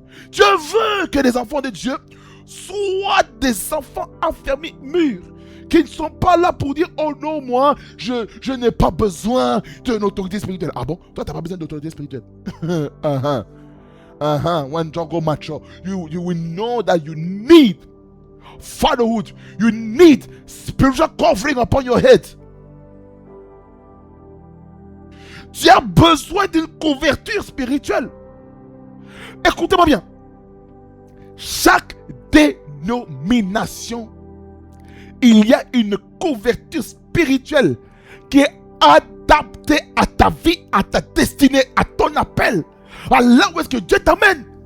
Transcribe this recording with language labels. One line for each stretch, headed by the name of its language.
French: Dieu veut que les enfants de Dieu soient des enfants enfermés, mûrs, qui ne sont pas là pour dire « Oh non, moi, je n'ai pas besoin d'une autorité spirituelle. » Ah bon? Toi, tu n'as pas besoin d'autorité spirituelle.
English: When you go mature, you will know that you need fatherhood. You need spiritual covering upon your head.
French: Tu as besoin d'une couverture spirituelle. Écoutez-moi bien. Chaque dénomination, il y a une couverture spirituelle qui est adaptée à ta vie, à ta destinée, à ton appel, à là où est-ce que Dieu t'amène.